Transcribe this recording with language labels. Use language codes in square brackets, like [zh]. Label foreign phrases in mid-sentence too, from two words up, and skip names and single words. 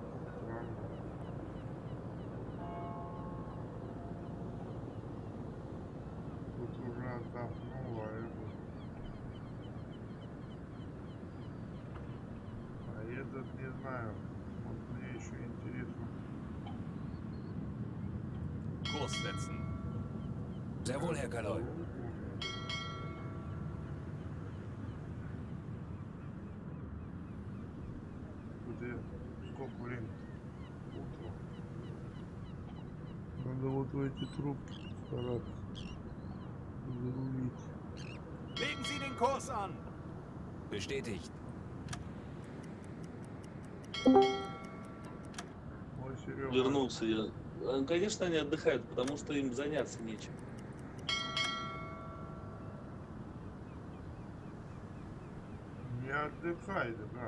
[ru] Странно. Тут уже отдохнула, а это... А этот не знаю. Вот мне еще интересно. [de] Kurs setzen. Sehr wohl, Herr Kaloi. [ru] сколько времени? Утро. Надо вот в эти трубки стараться зарулить. [de] Legen Sie den Kurs an! Bestätigt. [ru] Ой, Серега. Вернулся я. Конечно, они отдыхают, потому что им заняться нечем. Не отдыхай, да.